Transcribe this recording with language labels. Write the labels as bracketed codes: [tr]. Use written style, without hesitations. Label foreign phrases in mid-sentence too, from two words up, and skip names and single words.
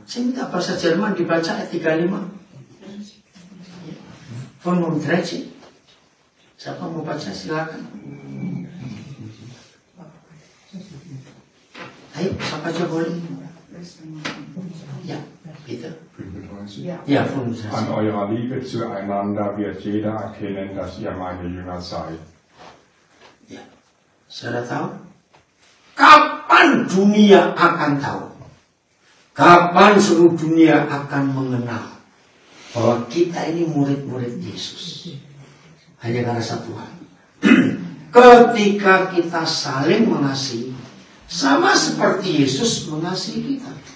[id] Saya minta bahasa Jerman dibaca ayat 35. [de] Von Mundreji. [id] Siapa mau baca silakan. Ayo, siapa aja boleh. Ya, gitu. 35. Ya, [de] von Mundreji. An eurer Liebe zueinander wird jeder erkennen, dass ihr meine Jünger seid. [id] Ya, saudara tahu? Kapan dunia akan tahu? Kapan seluruh dunia akan mengenal bahwa kita ini murid-murid Yesus? Hanya karena satu hal. Ketika kita saling mengasihi, sama seperti Yesus mengasihi kita.